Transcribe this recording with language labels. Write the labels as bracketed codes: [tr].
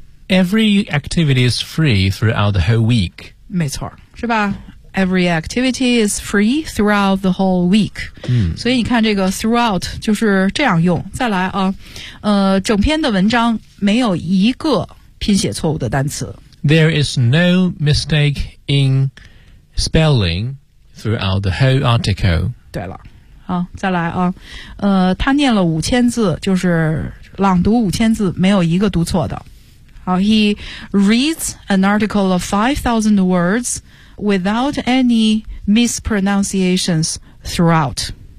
[en] Every activity is free throughout the whole week. [zh] 没错，是吧？ [en] Every activity is free throughout the whole week.、 [zh] 嗯、所以你看这个 throughout 就是这样用。再来啊，整篇的文章没有一个拼写错误的单词。 [en] There is no mistake in spelling throughout the whole article. [zh] 对了。好，再来啊，他念了五千字，就是朗读五千字，没有一个读错的。 [en] 好 ，He reads an article of 5,000 words without any mispronunciations throughout。